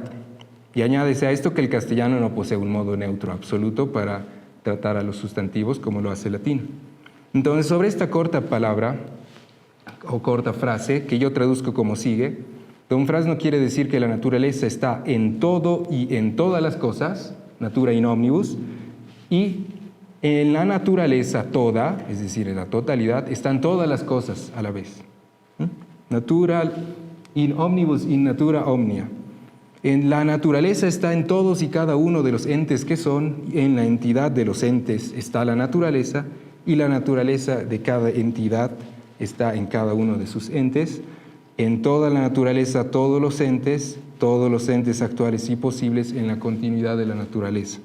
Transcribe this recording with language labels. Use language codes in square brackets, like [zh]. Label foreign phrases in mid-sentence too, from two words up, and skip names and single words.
[es] Y añádese a esto que el castellano no posee un modo neutro absoluto para tratar a los sustantivos como lo hace el latín. Entonces, sobre esta corta palabra o corta frase, que yo traduzco como sigue, Don Franz no quiere decir que la naturaleza está en todo y en todas las cosas, [la] natura in omnibus, [es] y en la naturaleza toda, es decir, en la totalidad, están todas las cosas a la vez. [la] Natura in omnibus in natura omnia. [es] En la naturaleza está en todos y cada uno de los entes que son, en la entidad de los entes está la naturaleza, y la naturaleza de cada entidad está en cada uno de sus entes. En toda la naturaleza, todos los entes actuales y posibles en la continuidad de la naturaleza.